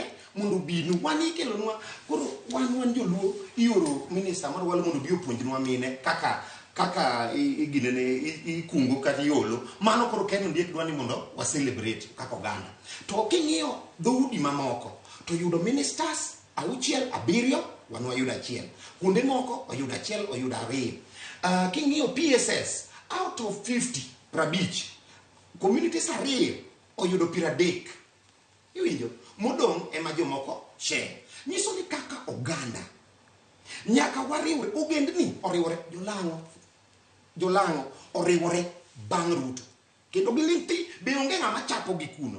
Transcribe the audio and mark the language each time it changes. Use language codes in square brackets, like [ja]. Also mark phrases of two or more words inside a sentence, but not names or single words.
[luo] Mondo binu wan ikelonwa koro wan joluo ioro minister mar walo mondo bi opuonjnwa mine kaka iginene ikungo kata iolo mano koro Kenya ndiek dwani mondo wa celebrate kaka oganda. To king'iyo dhoudi mamoko to yudo ministers 6 7 wan wayudo 1. Kuonde moko oyudo 1 oyudo 2. King'iyo PSS [en] out of 50 [luo] prabich communities 2 oyudo 30. Iwinjo modong ema jomoko share. Nyiso ni kaka oganda nyaka wariwre, ogendni oriwre, jolang'o oriwore bang' Ruto kendo gilinti be onge ng'ama chapo gi kuno.